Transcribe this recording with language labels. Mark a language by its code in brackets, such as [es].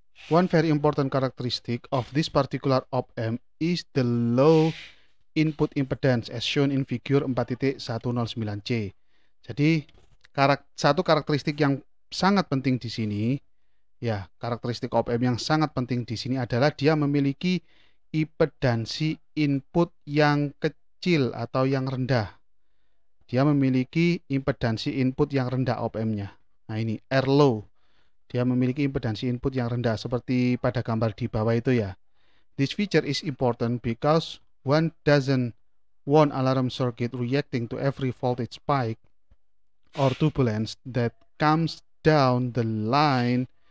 [en] One very important characteristic of this particular op-amp is the low input impedance as shown in figure 4.109C. [id] Jadi satu karakteristik yang sangat penting di sini, ya, karakteristik op-amp yang sangat penting di sini adalah dia memiliki impedansi input yang kecil atau yang rendah. Dia memiliki impedansi input yang rendah op-ampnya. Nah ini R low. Dia memiliki impedansi input yang rendah seperti pada gambar di bawah itu ya. [en] This feature is important because one doesn't want alarm circuit reacting to every voltage spike or turbulence that comes down the line.